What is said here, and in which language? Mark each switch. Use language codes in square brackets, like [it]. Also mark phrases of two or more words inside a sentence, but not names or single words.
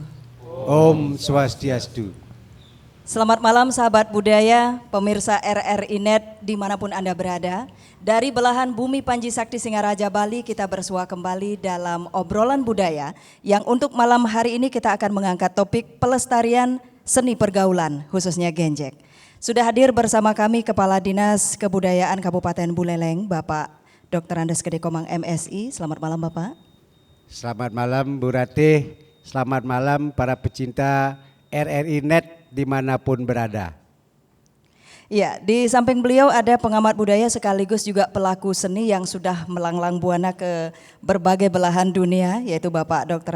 [ban] Om Swastiastu. [id] Selamat malam sahabat budaya, pemirsa RRI Net dimanapun Anda berada. Dari belahan bumi Panji Sakti Singaraja Bali kita bersua kembali dalam obrolan budaya yang untuk malam hari ini kita akan mengangkat topik pelestarian seni pergaulan khususnya genjek. Sudah hadir bersama kami Kepala Dinas Kebudayaan Kabupaten Buleleng Bapak Dr. Andes Gede Komang MSI. Selamat malam Bapak. Selamat malam Bu Ratih, selamat malam para pecinta RRI Net dimanapun berada. Ya, di samping beliau ada pengamat budaya sekaligus juga pelaku seni yang sudah melanglang buana ke berbagai belahan dunia, yaitu Bapak Dr.